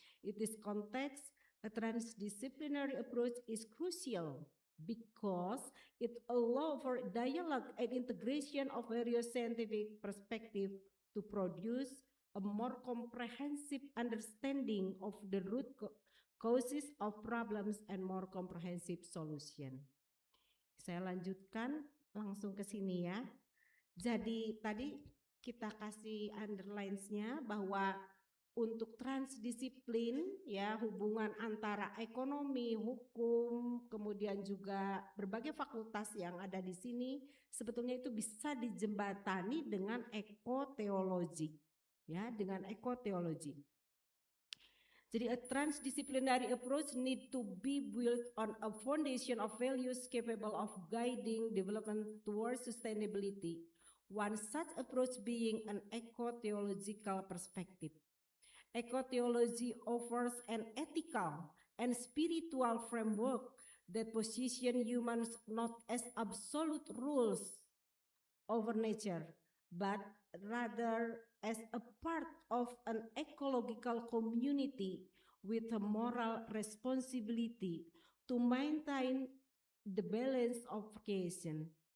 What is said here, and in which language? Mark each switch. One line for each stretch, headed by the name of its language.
English: In this context, a transdisciplinary approach is crucial because it allows for dialogue and integration of various scientific perspectives to produce a more comprehensive understanding of the root causes of problems and more comprehensive solution.
Indonesian: Saya lanjutkan langsung ke sini ya. Jadi tadi kita kasih underlines-nya bahwa untuk transdisiplin ya, hubungan antara ekonomi, hukum, kemudian juga berbagai fakultas yang ada di sini sebetulnya itu bisa dijembatani dengan ekoteologi ya, dengan ekoteologi.
English: Jadi a transdisciplinary approach need to be built on a foundation of values capable of guiding development towards sustainability. One such approach being an ecotheological perspective. Ecotheology offers an ethical and spiritual framework that position humans not as absolute rules over nature, but rather as a part of an ecological community with a moral responsibility to maintain the balance of creation.